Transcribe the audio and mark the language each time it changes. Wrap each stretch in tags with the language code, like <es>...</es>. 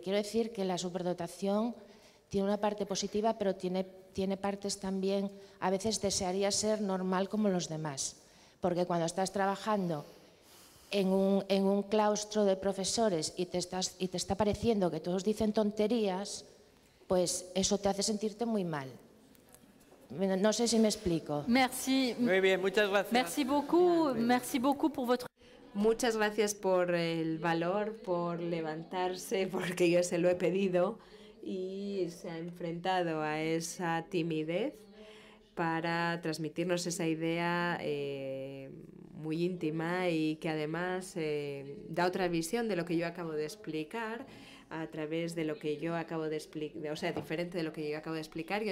<es>Quiero decir que la superdotación tiene una parte positiva, pero tiene partes también, a veces desearía ser normal como los demás, porque cuando estás trabajando en un claustro de profesores y te está pareciendo que todos dicen tonterías, pues eso te hace sentirte muy mal. No sé si me explico.</es> <fr>Merci.</fr> <es>Muy bien, muchas gracias.</es> <fr>Merci beaucoup pour votre...</fr> <es>Muchas gracias por el valor, por levantarse, porque yo se lo he pedido y se ha enfrentado a esa timidez para transmitirnos esa idea muy íntima y que además da otra visión de lo que yo acabo de explicar a través de lo que yo acabo de explicar, o sea, diferente de lo que yo acabo de explicar.</es>